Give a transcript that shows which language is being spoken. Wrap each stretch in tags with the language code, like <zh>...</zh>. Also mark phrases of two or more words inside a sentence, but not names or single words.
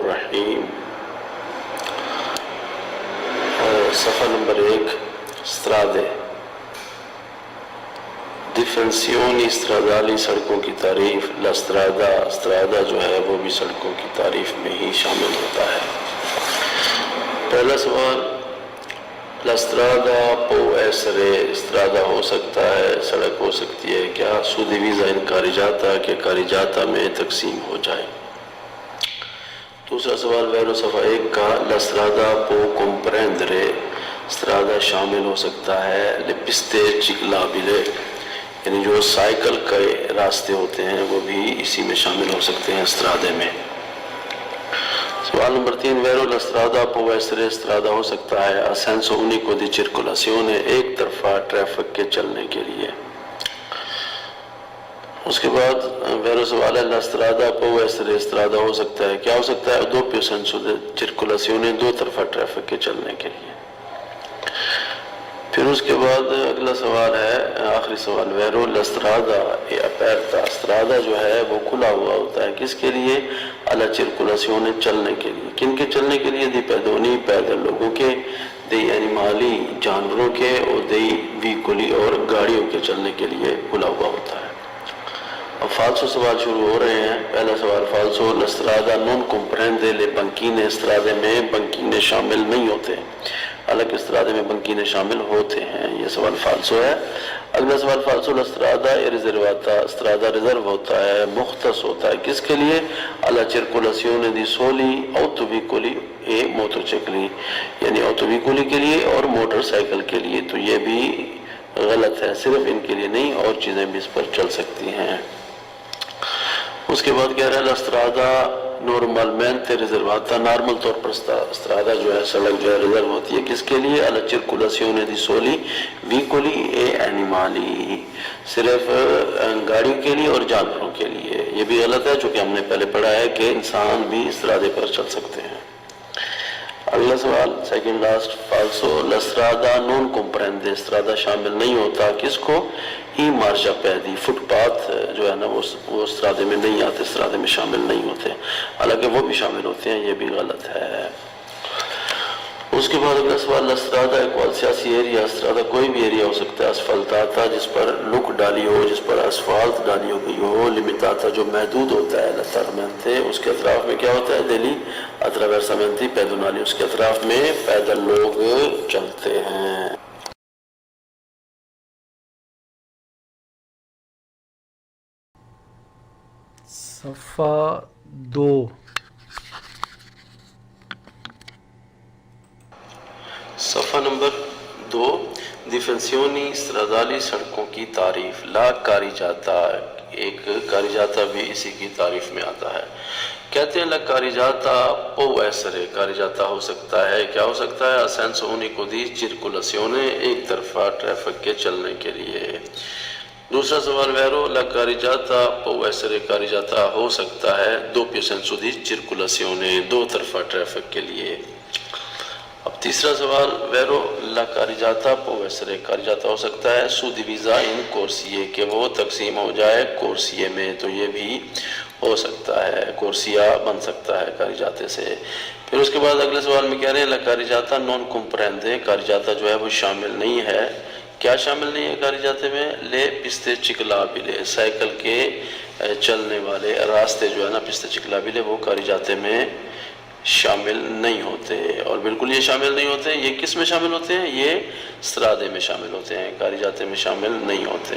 <ur>الرحیم۔ صفحہ نمبر 1</ur> <it>strade definizioni stradali</it> <ur>سڑکوں کی تعریف۔</ur> <it>la strada</it> <ur>جو ہے وہ بھی سڑکوں کی تعریف میں ہی شامل ہوتا ہے۔ پہلا سوال،</ur> <it>la strada può essere strada</it> <ur>ہو سکتا ہے، سڑک ہو سکتی ہے کیا</ur> <it>suddivisa in carreggiata</it> <ur>کہ carreggiata میں تقسیم ہو جائے۔ دوسرا سوال ویرو صفحہ 1 کا،</ur> <it>la strada può comprendere strada</it> <ur>شامل ہو سکتا ہے</ur> <it>le piste ciclabili</it> <ur>یعنی جو سائیکل کے راستے ہوتے ہیں وہ بھی اسی میں شامل ہو سکتے ہیں strade میں۔ سوال نمبر 3</ur> <it>vero la strada può essere strada</it> <ur>ہو سکتا ہے</ur> <it>a senso unico di circolazione</it> <ur>ایک طرفہ ٹریفک کے چلنے کے لیے۔ اس کے بعد ویرو سوال ہے</ur> <it>la strada può essere strada</it> <ur>ہو سکتا ہے کیا ہو سکتا ہے</ur> <it>doppio senso di circolazione</it> <ur>دو طرفہ ٹریفک کے چلنے کے لیے۔ پھر اس کے بعد اگلا سوال ہے آخری سوال</ur> <it>vero la strada è aperta strada</it> <ur>جو ہے وہ کھلا ہوا ہوتا ہے کس کے لیے</ur> <it>alla circolazione</it> <ur>چلنے کے لیے، کن کے چلنے کے لیے</ur> <it>dei pedoni</it> <ur>پیدل لوگوں کے،</ur> <it>dei animali</it> <ur>جانوروں کے، اور</ur> <it>dei veicoli</it> <ur>اور گاڑیوں کے چلنے کے لیے کھلا ہوا ہوتا ہے۔ اب فالسو سوال شروع ہو رہے ہیں۔ پہلا سوال</ur> <it>falso la strada non comprende le banchine strade</it> <ur>میں بنکینے شامل نہیں ہوتے، حالانکہ strade میں بنکینے شامل ہوتے ہیں، یہ سوال فالسو ہے۔ اگلا سوال</ur> <it>falso la strada è riservata strada</it> <ur>ریزرو ہوتا ہے، مختص ہوتا ہے کس کے لیے</ur> <it>alla circolazione di soli autoveicoli e motocicli</it> <ur>یعنی autoveicoli کے لیے اور موٹر سائیکل کے لیے، تو یہ بھی غلط ہے، صرف ان کے لیے نہیں اور چیزیں بھی اس پر چل سکتی ہیں۔ اس کے بعد کہہ رہا ہے</ur> <it>la strada normalmente riservata</it> <ur>نارمل طور پر strada جو ہے سڑک جو ہے ریزرو ہوتی ہے کس کے لیے</ur> <it>alla circolazione di soli veicoli e animali</it> <ur>صرف گاڑیوں کے لیے اور جانوروں کے لیے، یہ بھی غلط ہے چونکہ ہم نے پہلے پڑھا ہے کہ انسان بھی strade پر چل سکتے ہیں۔ اگلا سوال سیکنڈ لاسٹ</ur> <it>falso la strada non comprende strada</it> <ur>شامل نہیں ہوتا کس کو</ur> <it>i marciapiedi</it> <ur>فٹ پاتھ جو ہے نا وہ strade میں نہیں آتے، strade میں شامل نہیں ہوتے، حالانکہ وہ بھی شامل ہوتے ہیں، یہ بھی غلط ہے۔ اس کے بعد اگلا سوال</ur> <it>la strada</it> <ur>ہے</ur> <it>qualsiasi area strada</it> <ur>کوئی بھی ایریا ہو سکتا ہے asfaltata جس پر لک ڈالی ہو، جس پر اسفالٹ ڈالی ہو گئی ہو، limitata جو محدود ہوتا ہے lateralmente اس کے اطراف میں کیا ہوتا ہے</ur> <it>degli attraversamenti pedonali</it> <ur>اس کے اطراف میں پیدل لوگ چلتے ہیں۔ صفحہ 2 صفحہ نمبر 2</ur> <it>definizioni stradali</it> <ur>سڑکوں کی تعریف۔</ur> <it>la carreggiata</it> <ur>ایک carreggiata بھی اسی کی تعریف میں آتا ہے۔ کہتے ہیں</ur> <it>la carreggiata può essere carreggiata</it> <ur>ہو سکتا ہے کیا ہو سکتا ہے</ur> <it>a senso unico di circolazione</it> <ur>ایک طرفہ ٹریفک کے چلنے کے لیے۔ دوسرا سوال</ur> <it>vero la carreggiata può essere carreggiata</it> <ur>ہو سکتا ہے</ur> <it>doppio senso di circolazione</it> <ur>دو طرفہ ٹریفک کے لیے۔ اب تیسرا سوال</ur> <it>vero la carreggiata può essere carreggiata</it> <ur>ہو سکتا ہے</ur> <it>suddivisa in corsie</it> <ur>کہ وہ تقسیم ہو جائے کورسیے میں، تو یہ بھی ہو سکتا ہے، کورسیا بن سکتا ہے carreggiate سے۔ پھر اس کے بعد اگلے سوال میں کہہ رہے ہیں</ur> <it>la carreggiata non comprende carreggiata</it> <ur>جو ہے وہ شامل نہیں ہے، کیا شامل نہیں ہے carreggiate میں</ur> <it>le piste ciclabili</it> <ur>سائیکل کے چلنے والے راستے جو ہے نا</ur> <it>piste ciclabili</it> <ur>وہ carreggiate میں شامل نہیں ہوتے، اور بالکل یہ شامل نہیں ہوتے، یہ کس میں شامل ہوتے ہیں یہ strade میں شامل ہوتے ہیں، carreggiate میں شامل نہیں ہوتے۔</ur>